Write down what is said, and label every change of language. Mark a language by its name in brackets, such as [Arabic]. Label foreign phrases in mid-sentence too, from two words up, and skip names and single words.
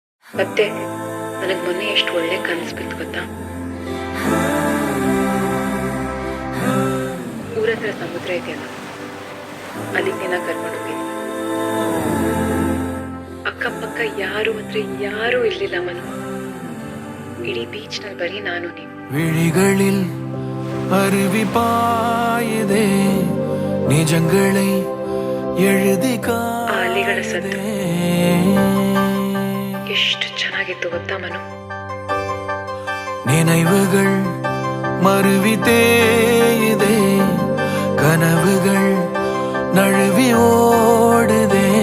[Kannada] ಮತ್ತೆ ನನಗೆ ಮೊನ್ನೆ ಎಷ್ಟು ಒಳ್ಳೆ ಕನಸು ಬಿತ್ತು ಗೊತ್ತಾ? ಊರತ್ರ ಸಮುದ್ರ ಇದೆಯಲ್ಲ, ಅಲ್ಲಿಗೆ ನಿನ್ನ ಕರ್ಕೊಂಡು ಹೋಗಿದ್ದೀನಿ. ಅಕ್ಕಪಕ್ಕ ಯಾರು ಅಂದ್ರೆ ಯಾರೂ ಇರ್ಲಿಲ್ಲ ಮನು. ಇಡೀ ಬೀಚ್ ನಲ್ಲಿ ಬರೀ ನಾನು ನೀವು. [Tamil] விழிகளில் அருவி பாயுதே நிஜங்களை எழுதி [Kannada] ಆ ಅಲೆಗಳ ಸದ್ದು ಎಷ್ಟು ಚೆನ್ನಾಗಿತ್ತು ಗೊತ್ತಾ ಮನು? [Tamil] நினைவுகள் மருவி தேயுதே கனவுகள் நழுவி ஓடுதே